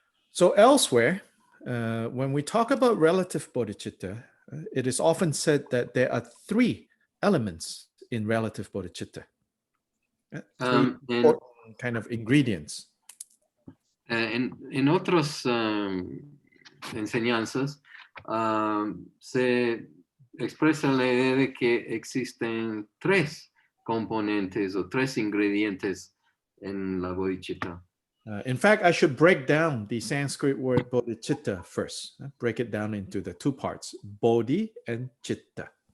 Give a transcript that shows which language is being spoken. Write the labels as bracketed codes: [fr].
[en] So elsewhere, when we talk about relative bodhicitta, it is often said that there are three elements in relative bodhicitta. Three important kind of ingredients. [es] En otras enseñanzas se expresa la idea de que existen tres componentes o tres ingredientes en la bodhicitta. [en] In fact, I should break down the Sanskrit word bodhicitta first. Break it down into the two parts, bodhi and chitta.